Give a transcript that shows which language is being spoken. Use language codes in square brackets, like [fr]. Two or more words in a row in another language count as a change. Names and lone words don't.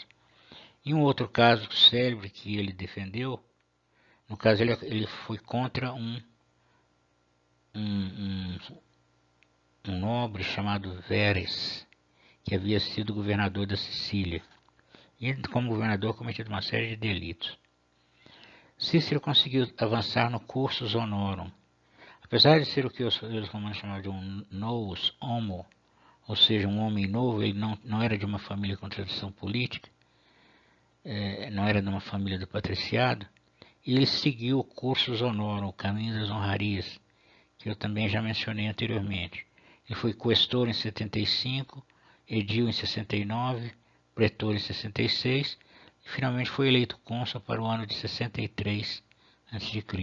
[pt] Em um outro caso célebre que ele defendeu, no caso ele foi contra um nobre chamado Verres, que havia sido governador da Sicília, e como governador cometido uma série de delitos. Cícero conseguiu avançar no [la] cursus honorum. [pt] Apesar de ser o que os romanos chamavam de um [la] novus homo, [pt] ou seja, um homem novo, ele não era de uma família com tradição política, não era de uma família do patriciado, e ele seguiu o [la] cursus honorum, [pt] o caminho das honrarias, que eu também já mencionei anteriormente. Ele foi questor em 75, edil em 69, pretor em 66, e finalmente foi eleito cônsul para o ano de 63 a.C.